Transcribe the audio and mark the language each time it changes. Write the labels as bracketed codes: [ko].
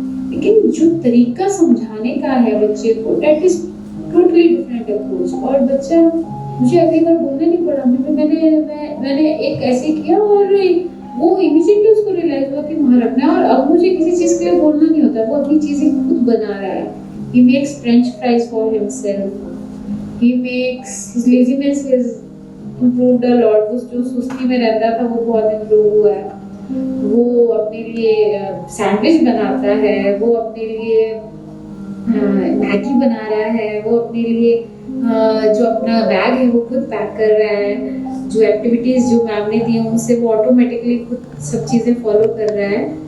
[hi] लेकिन जो तरीका समझाने का है बच्चे को, [en] That is totally different approach. [hi] और बच्चा मुझे अगली बार बोलने नहीं पड़ा, मैंने एक ऐसे किया और वो इमीडिएटली उसको रियलाइज हुआ कि वहाँ रखना है। और अब मुझे किसी चीज़ के लिए बोलना नहीं होता, वो अपनी चीज़ें खुद बना रहा है। [en] He makes French fries for himself. He makes his laziness is improved a lot. [hi] वो जो सुस्ती में रहता था वो बहुत इम्प्रूव हुआ है। वो अपने लिए सैंडविच बनाता है, वो अपने लिए मैगी बना रहा है, वो अपने लिए जो अपना बैग है वो खुद पैक कर रहा है। जो एक्टिविटीज़ जो मैम ने दी हैं उनसे वो ऑटोमेटिकली खुद सब चीज़ें फॉलो कर रहा है।